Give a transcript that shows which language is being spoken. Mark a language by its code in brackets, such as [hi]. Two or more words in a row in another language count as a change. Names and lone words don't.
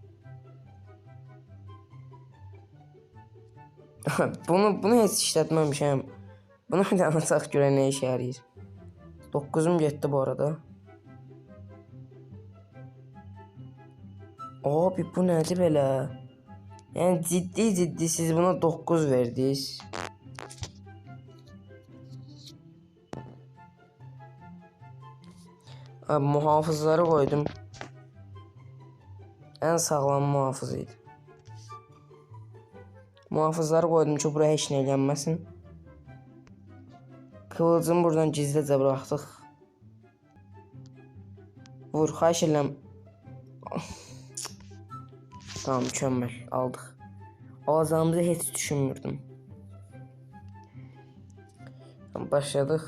[az] bunu heç işlətməmişəm. Bunu bir dənə açaq görək nə işə yarayır. 9'um getdi bu arada. Abi bu nədir belə? Yəni ciddi siz buna 9 verdiniz. [tr] Abi muhafızları koydum. En sağlam muhafız [az] idi. [tr] Muhafızları koydum [az] ki buraya heç nə gəlməsin. Kıvılcımı buradan gizlicə buraxdıq. Vur, xahiş edirəm. Tamam, mükəmməl, aldıq. Alacağımızı heç düşünmürdüm. Başladıq.